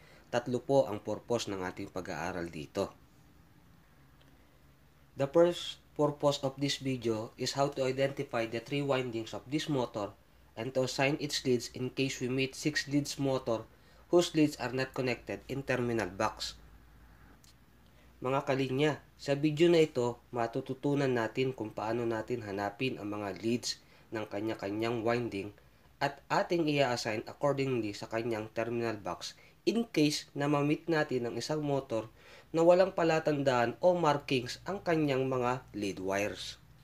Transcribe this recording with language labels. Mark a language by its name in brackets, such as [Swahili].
[Filipino] Tatlo po ang purpose ng ating pag-aaral dito. [English] The first purpose of this video is how to identify the three windings of this motor and to assign its leads in case we meet 6 leads motor whose leads are not connected in terminal box. [Filipino] Mga kalinya, sa video na ito, matututunan natin kung paano natin hanapin ang mga leads ng kanya-kanyang winding at ating i-assign accordingly sa kanyang terminal box in case na ma-meet natin ang isang motor na walang palatandaan o markings ang kanyang mga lead wires.